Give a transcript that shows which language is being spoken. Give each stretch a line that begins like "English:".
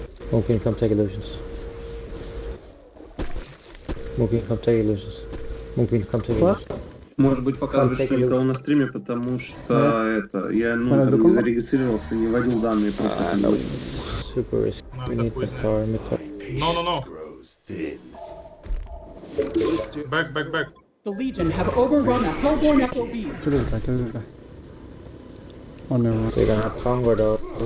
English: Mookie, come take illusions. Mookie, come take illusions. Mookie, come take illusions.
Russian: Может быть, показывает, что никого на стриме, потому что это... Я, ну, там не зарегистрировался, не вводил данные просто.
English: Super risky. We need mid-tower, mid-tower. No. Back. The Legion have overrun a hellborn FOB. To this guy. Oh no. They're gonna have Congo though.